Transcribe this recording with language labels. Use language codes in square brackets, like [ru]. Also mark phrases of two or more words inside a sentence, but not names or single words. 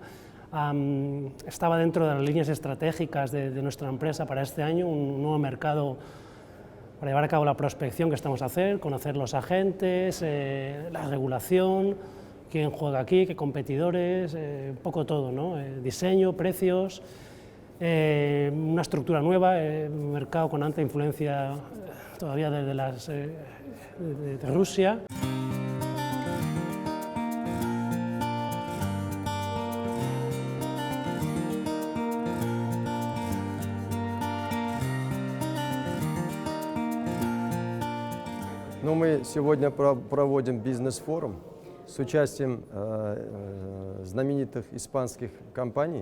[es] Estaba dentro de las líneas estratégicas de nuestra empresa para este año, un nuevo mercado para llevar a cabo la prospección que estamos a hacer, conocer los agentes, la regulación, quién juega aquí, qué competidores, un poco todo, ¿no? Diseño, precios, una estructura nueva, un mercado con alta influencia todavía de Rusia. [ru] Но мы сегодня проводим бизнес-форум с участием знаменитых испанских компаний.